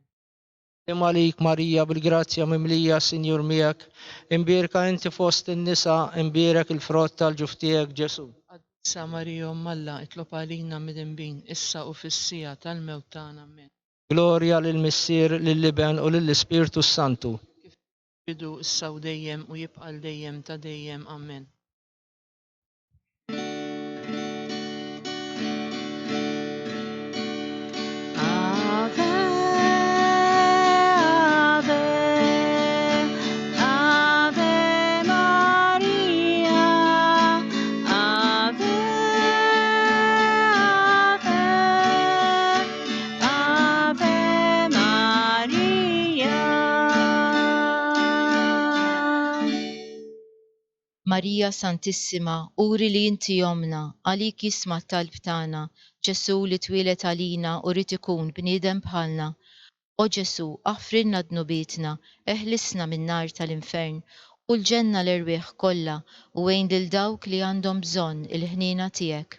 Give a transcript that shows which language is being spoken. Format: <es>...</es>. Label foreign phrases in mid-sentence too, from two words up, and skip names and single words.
<mt>Slim għalik Marija bil-grazzja mimlija, Sinjur miegħek, imbierka inti fost in-nisa, imbierek il-frott tal-ġuf tiegħek Ġesu. Issa Marija Omm Alla, itlob għalina mid-inbin, issa u fis-sija tal-mewt tagħna. Amen. Glorja lill-Missier, lill-Iben u lill-Ispiritu Santu. Bidu issa u dejjem u jibqa' dejjem ta' dejjem. Amen.</mt> <la>Ave, Ave, Ave Maria, Ave, Ave, Ave Maria.</la> <mt>Marija Santissima, uri li inti jomna, għalik jisma' t-talb tagħna, Ġesu li twilet għalina u rid ikun bniedem bħalna. O Ġesu, aħfrilna dnubietna, eħlisna min-nar tal-infern, u l-ġenna l-irwieħ kollha u għejn lil dawk li għandhom bżonn il-ħnina tiegħek.</mt>